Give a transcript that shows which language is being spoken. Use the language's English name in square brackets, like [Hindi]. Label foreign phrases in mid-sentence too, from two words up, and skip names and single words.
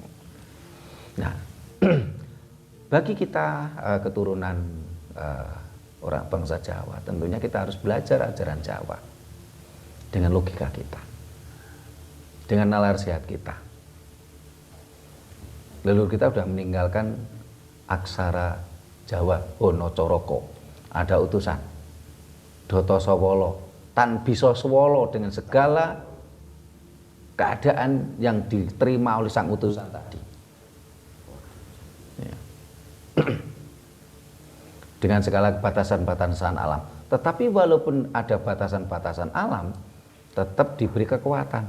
[Indonesian] Nah, bagi kita keturunan orang bangsa Jawa, tentunya kita harus belajar ajaran Jawa dengan logika kita, dengan nalar sehat kita. Leluhur kita sudah meninggalkan aksara Jawa, [Javanese] Hono Coroko, [Indonesian] ada utusan [Javanese] Doto Sowolo, Tan Bisa Swolo, [Indonesian] dengan segala keadaan yang diterima oleh sang utusan tadi. Ya. Dengan segala batasan-batasan alam. Tetapi walaupun ada batasan-batasan alam, tetap diberi kekuatan.